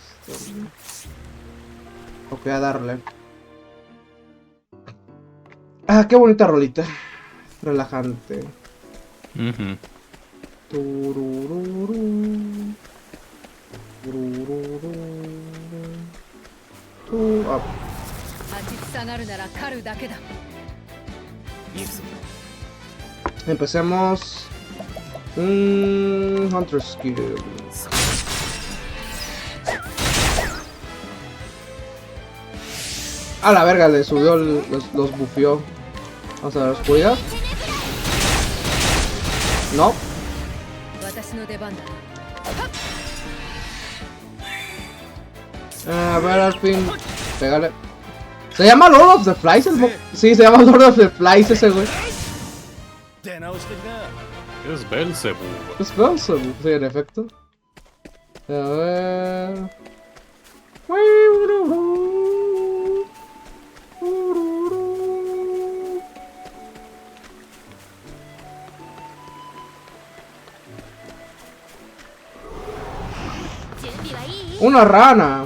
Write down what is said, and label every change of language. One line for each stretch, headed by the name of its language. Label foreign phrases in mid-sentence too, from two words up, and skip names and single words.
Spanish: Ok, a darle. Ah, qué bonita rolita. Relajante. Ujú. Turururu. Turururu. Ah,
Japanese: 立ちふさがるなら狩るだけだ。行くぞ。
Spanish: empecemos.
English: Hunter Skill.
Spanish: A la verga, le subió, los bufeó. Vamos a ver, oscuridad. No.
Japanese: 私の出番だ。
Spanish: A ver, al fin. Pégale. ¿Se llama Lord of the Flies? Sí, se llama Lord of the Flies ese güey.
Japanese: 出直してきな。
Spanish: Es Belzebub. Es Belzebub, sí, en efecto. A ver. Una rana.